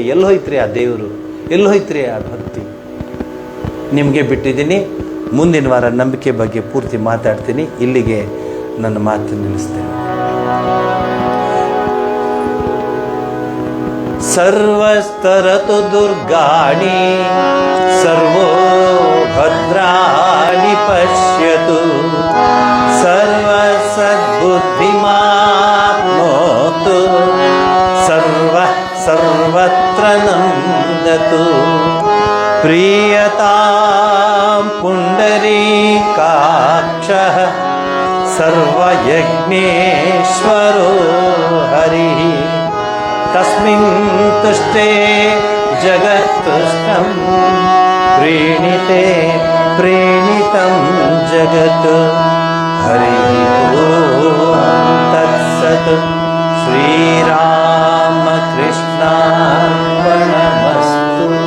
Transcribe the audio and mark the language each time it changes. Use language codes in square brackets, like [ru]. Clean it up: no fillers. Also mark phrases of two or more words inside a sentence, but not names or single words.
[kn] ಎಲ್ಲಿ ಹೋಯ್ತ್ರಿ ಆ ದೇವರು? ಎಲ್ಲಿ ಹೋಯ್ತ್ರಿ ಆ ಭಕ್ತಿ? ನಿಮಗೆ ಬಿಟ್ಟಿದ್ದೀನಿ. ಮುಂದಿನ ವಾರ ನಂಬಿಕೆ ಬಗ್ಗೆ ಪೂರ್ತಿ ಮಾತಾಡ್ತೀನಿ. ಇಲ್ಲಿಗೆ ನನ್ನ ಮಾತು ನಿಲ್ಲಿಸ್ತೇನೆ. [sa] ಸರ್ವಸ್ತರತು ದುರ್ಗಾಣಿ ಸರ್ವೋ ಭದ್ರಾಣಿ ಪಶ್ಯತು ಸರ್ವ ಸದ್ಬುದ್ಧಿಮಾಪ್ನೋತು ಸರ್ವತ್ರ ನಂದತು ಪ್ರಿಯತಾಂ ಪುಂಡರೀಕಾಕ್ಷಃ ಸರ್ವಯಜ್ಞೇಶ್ವರೋ ಹರಿಃ ತಸ್ಮಿನ್ ತುಷ್ಟೇ ಜಗತ್ತುಷ್ಟಂ ಪ್ರೀಣಿತೆ ಪ್ರೇಣಿತಂ ಜಗತ್ ಹರಿಃ ಓಂ ತತ್ಸತ್ ಶ್ರೀರಾಮಕೃಷ್ಣಾರ್ಪಣಮಸ್ತು.